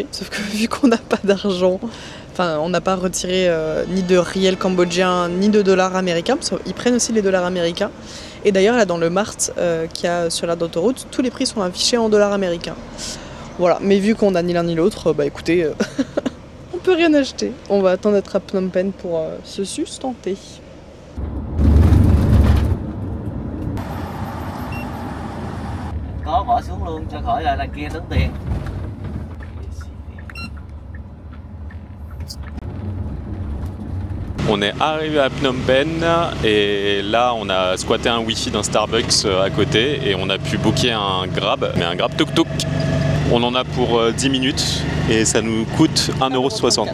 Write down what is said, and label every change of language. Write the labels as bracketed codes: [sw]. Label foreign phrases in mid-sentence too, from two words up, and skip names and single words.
[fr] Sauf que vu qu'on n'a pas d'argent, on n'a pas retiré ni de riel cambodgien ni de dollars américains, parce qu'ils prennent aussi les dollars américains. Et d'ailleurs là dans le mart qu'il y a sur l'aire d'autoroute, tous les prix sont affichés en dollars américains. Voilà, mais vu qu'on n'a ni l'un ni l'autre, écoutez, on peut rien acheter. On va attendre d'être à Phnom Penh pour se sustenter. [vi] Có bỏ xuống luôn cho khỏi là kia tốn tiền. [fr] On est arrivé à Phnom Penh et là on a squatté un wifi d'un Starbucks à côté et on a pu booker un Grab, mais un Grab tuk-tuk. On en a pour 10 minutes et ça nous coûte 1,60€.